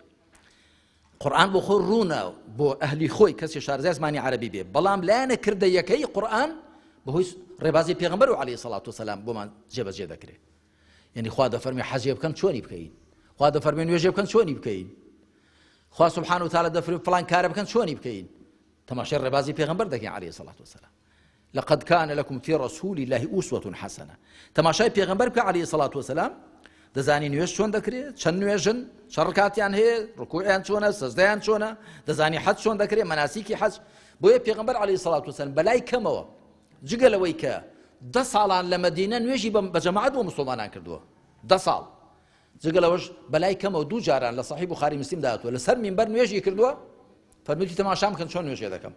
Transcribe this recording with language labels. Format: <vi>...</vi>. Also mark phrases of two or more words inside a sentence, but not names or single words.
<ckb>قورئان بۆ خۆی ڕوونە بۆ ئەهلی خۆی کەسی شارەزای زمانی عەرەبی بێ، بەڵام لایەنەکردەیەکەی قورئان بەهۆی ڕێبازی پێغەمبەر و</ckb> <ar>عەلەیهی سەڵات وسەلام</ar> <ckb>بۆمان جێبەجێ دەکرێت. یعنی خوا دەفەرمێ حەجێ بکەن چۆنی بکەین، خوا دەفەرمێ نوێژێ بکەن چۆنی بکەین، خوا</ckb> <ar>سبحانه وتعالى</ar> <ckb>دەفەرمێ فڵان کارە بکەن چۆنی بکەین. تەماشای ڕێبازی پێغەمبەر دەکەین</ckb> <ar>عەلەیهی سەڵات وسەلام. لقد كان لكم في رسول الله أسوة حسنة.</ar> <ckb>تماشای پێغەمبەر بکە</ckb> <ar>عەلەیهی سەڵات وسەلام</ar> <ckb>دەزانی نوێژ چۆن دەکرێت، چەند نوێژن، چەند ڕکاتیان هەیە، ڕکوعیان چۆنە، سەجدەیان چۆنە، دەزانی حەج چۆن دەکرێت، مەناسیکی حەج. بۆیە پێغەمبەر</ckb> <ar>عەلەیهی سەڵات وسەلام</ar> <ckb>بەلای کەمەوە جگە لەوەی کە 10 ساڵان لە مەدینە نوێژی بە جەماعەت بۆ موسڵمانان کردووە، 10 ساڵ جگە لەوەش بەلای کەمەوە 2 جاران لە صحیح بوخاری مسلم داهاتووە لەسەر مینبەر نوێژی کردووە، فەرموویەتی تەماشام بکەن چۆن نوێژێ دەکەم.</ckb>